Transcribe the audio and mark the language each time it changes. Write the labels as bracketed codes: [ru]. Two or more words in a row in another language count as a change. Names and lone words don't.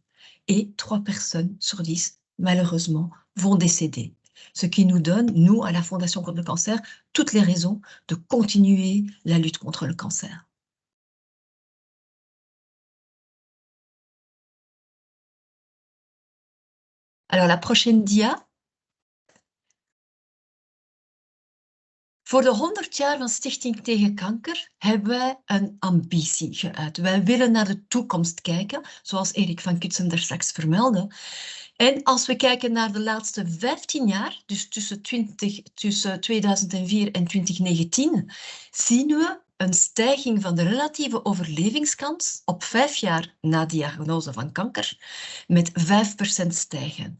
[fr] Et 3 personnes sur 10, malheureusement, vont décéder. Ce qui nous donne, nous, à la Fondation contre le cancer, toutes les raisons de continuer la lutte contre le cancer. Alors, la prochaine dia. [nl] Voor de 100 jaar van Stichting Tegen Kanker hebben wij een ambitie geuit. Wij willen naar de toekomst kijken, zoals Erik van Cutsem daar straks vermeldde. En als we kijken naar de laatste 15 jaar, dus tussen 2004 en 2019, zien we een stijging van de relatieve overlevingskans op 5 jaar na diagnose van kanker met 5% stijgen.